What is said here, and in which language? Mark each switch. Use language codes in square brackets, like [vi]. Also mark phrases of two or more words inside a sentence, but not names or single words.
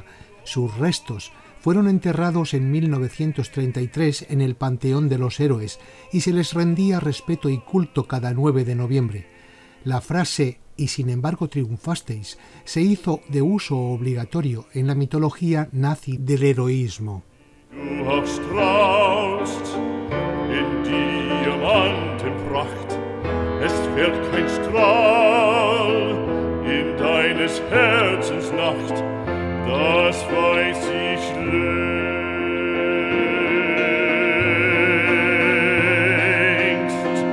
[es] Sus restos fueron enterrados en 1933 en el Panteón de los Héroes y se les rendía respeto y culto cada 9 de noviembre. La frase «y sin embargo triunfasteis» se hizo de uso obligatorio en la mitología nazi del heroísmo. [de] Du strahlst in Diamantenpracht. Es fällt kein Strahl in deines Herzens Nacht, das weiß ich längst.